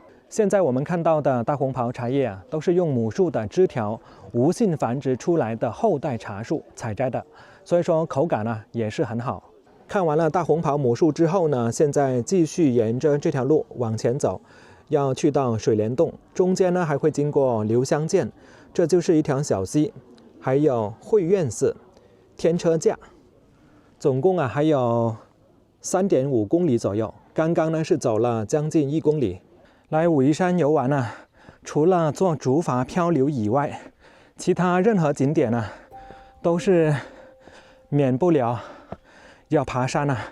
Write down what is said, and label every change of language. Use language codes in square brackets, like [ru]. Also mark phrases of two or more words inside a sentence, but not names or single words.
[zh] 現在我們看到的大紅袍茶葉啊，都是用母樹的枝條無性繁殖出來的後代茶樹採摘的，所以說口感呢也是很好。看完了大紅袍母樹之後呢，現在繼續沿着這條路往前走，要去到水簾洞，中間呢還會經過留香澗，這就是一條小溪，還有慧苑寺、天車架。總共啊還有 3.5公里左右。刚刚呢是走了将近1公里。来武夷山游玩呢，除了坐竹筏漂流以外，其他任何景點呢，都是免不了要爬山啊。